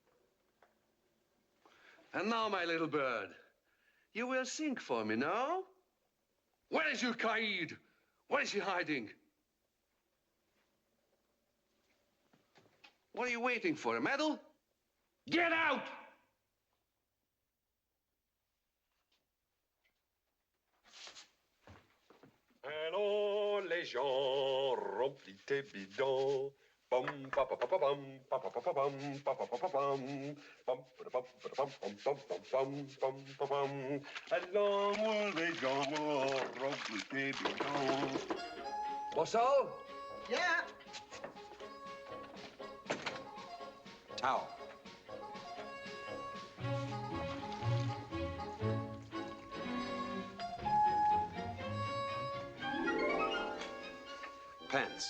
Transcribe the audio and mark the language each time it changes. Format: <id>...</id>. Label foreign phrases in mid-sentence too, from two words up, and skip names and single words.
<en>And now, my little bird, you will sing for me, no? Where is your Kayeed? Where is he hiding? What are you waiting for, a medal? Get out!</en> <fr>Allons, les gens, remplis tes bidons. Pam, pa, pa, pa, pa, pam, pa, pa, pa, pa, pam, pa, pa, pa, pa, pam, pam, pa, pa, pa, pam, pam, pam, pam, pam, pam, pam. Allons, les gens, remplis tes bidons.</fr> <en>Bossal? Yeah. Towel. Pants.</en>